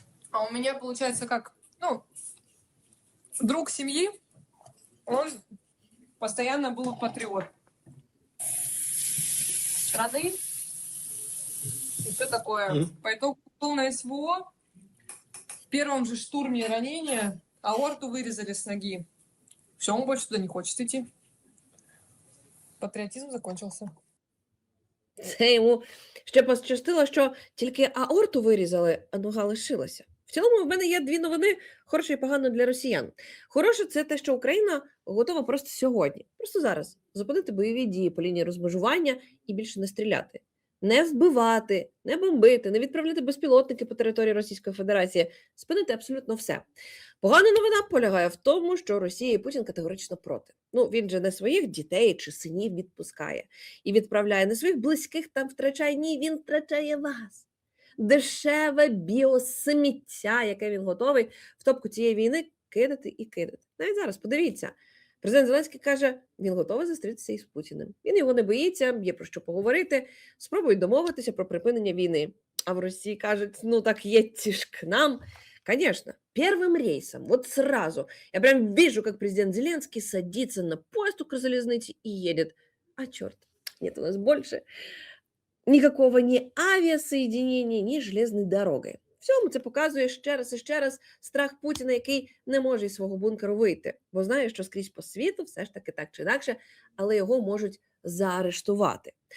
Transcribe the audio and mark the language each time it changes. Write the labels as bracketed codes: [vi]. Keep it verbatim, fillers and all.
[ru] А у меня, получается, как, ну, друг семьи, он постоянно был патриот страны. И все такое. Mm-hmm. По итогу был на СВО, в первом же штурме ранения аорту вырезали с ноги. Все, он больше туда не хочет идти. Патриотизм закончился. [uk] Це йому ще пощастило, що тільки аорту вирізали, а нога лишилася. В цілому в мене є дві новини, хороше і погано для росіян. Хороше – це те, що Україна готова просто сьогодні, просто зараз, зупинити бойові дії по лінії розмежування і більше не стріляти. Не вбивати, не бомбити, не відправляти безпілотники по території Російської Федерації. Спинити абсолютно все. Погана новина полягає в тому, що Росія і Путін категорично проти. Ну, він же не своїх дітей чи синів відпускає. І відправляє не своїх близьких, там втрачає. Ні, він втрачає вас. Дешеве біосміття, яке він готовий в топку цієї війни кидати і кидати. Навіть зараз, подивіться. Президент Зеленський каже, він готовий зустрітися із Путіним. Він його не боїться, є про що поговорити, спробують домовитися про припинення війни. А в Росії кажуть, ну так є ті ж к нам, [ru] Конечно, первым рейсом, вот сразу. Я прям вижу, как президент Зеленский садится на поезд Укрзалезнити и едет. А черт, нет у нас больше никакого ни авіасоєдніння, ні железною дорогою. [uk] Всьому це показує ще раз і ще раз страх Путіна, який не може із свого бункеру вийти, бо знає, що скрізь по світу все ж таки так чи інакше, але його можуть заарештувати.